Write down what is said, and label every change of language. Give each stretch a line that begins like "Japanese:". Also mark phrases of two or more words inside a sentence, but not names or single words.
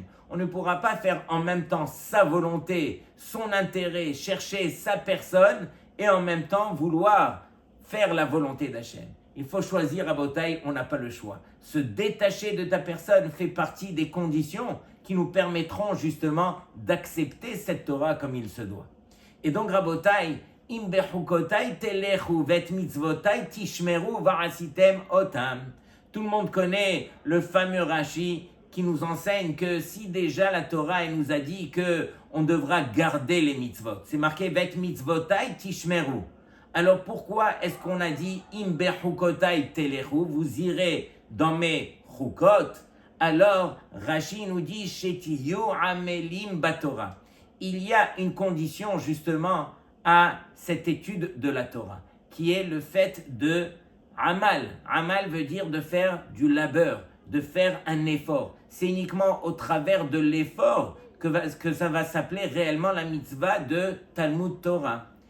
French: On ne pourra pas faire en même temps sa volonté, son intérêt, chercher sa personne, et en même temps vouloir faire la volonté d'Hachem. Il faut choisir à Botaï, on n'a pas le choix. Se détacher de ta personne fait partie des conditions qui nous permettront justement d'accepter cette Torah comme il se doit. Et donc,
Hebrew: רבותי אם בחוקותי תלכו ואת מצוותי תשמרו ועשיתם אותם.
French: Tout le monde connaît le fameux Rashi qui nous enseigne que si déjà la Torah elle nous a dit que on devra garder les mitzvot, c'est marqué
Hebrew: ואת מצוותי תשמרו.
French: Alors pourquoi est-ce qu'on a dit
Hebrew: אם בחוקותי תלכו,
French: vous irez dans mes chukot? Alors Rashi nous dit
Hebrew: שתהיו עמלים בתורה.
French: Il y a une condition justement à cette étude de la Torah, qui est le fait de amal. Amal veut dire de faire du labeur, de faire un effort. C'est uniquement au travers de l'effort que ça va s'appeler réellement la mitzvah de
Hebrew: תלמוד תורה.